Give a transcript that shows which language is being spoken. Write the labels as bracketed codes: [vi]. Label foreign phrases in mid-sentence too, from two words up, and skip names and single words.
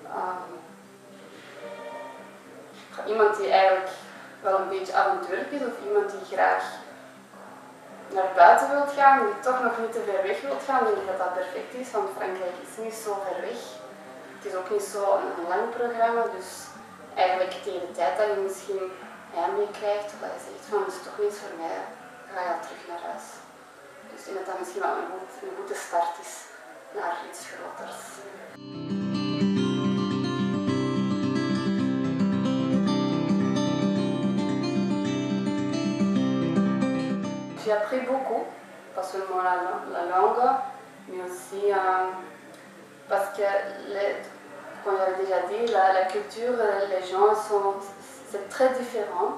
[nl] Iemand die eigenlijk wel een beetje avontuurlijk is of iemand die graag naar buiten wilt gaan, die toch nog niet te ver weg wilt gaan, denk ik dat dat perfect is, want Frankrijk is niet zo ver weg. Het is ook niet zo een lang programma, dus eigenlijk tegen de tijd dat je misschien heimwee krijgt, of dat je zegt van het is toch niets voor mij, ga je al terug naar huis. Dus ik denk dat dat misschien wel een goede start is naar iets groters. [fr] J'ai appris beaucoup, pas seulement la langue, mais aussi parce que, comme j'avais déjà dit, la culture, les gens c'est très différent.